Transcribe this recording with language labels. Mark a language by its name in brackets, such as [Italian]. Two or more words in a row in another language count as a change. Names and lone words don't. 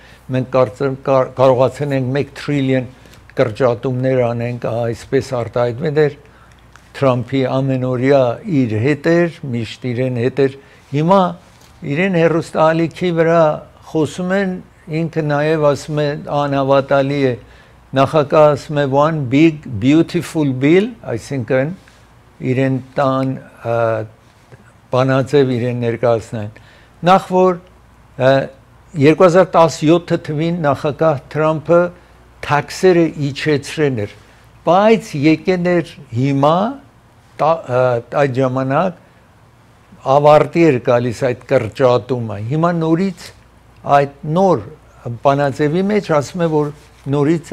[Armenian] մենք կարողացել ենք 1 տրիլիոն կրճատումներ անենք, այսպես արտահայտվել էր Թրամփի ամենօրյա իր հետ էր, միշտ իրեն հետ էր, հիմա իրեն հեռուստաալիքի վրա խոսում են, ինքը նաև ասում է անհավատալի է, նախագահ ասում է [English] one big beautiful bill, [Armenian] այսինքն իրեն տան բանաձև իրեն ներկայացնեն, նախ որ 2017 թվին նախագահ Թրամփը թաքսերը իջեցրել էր, բայց եկել էր հիմա այդ ժամանակ ավարտի էր գալիս այդ կրճատումը, հիմա նորից այդ նոր բանաձևի մեջ ասում է, որ նորից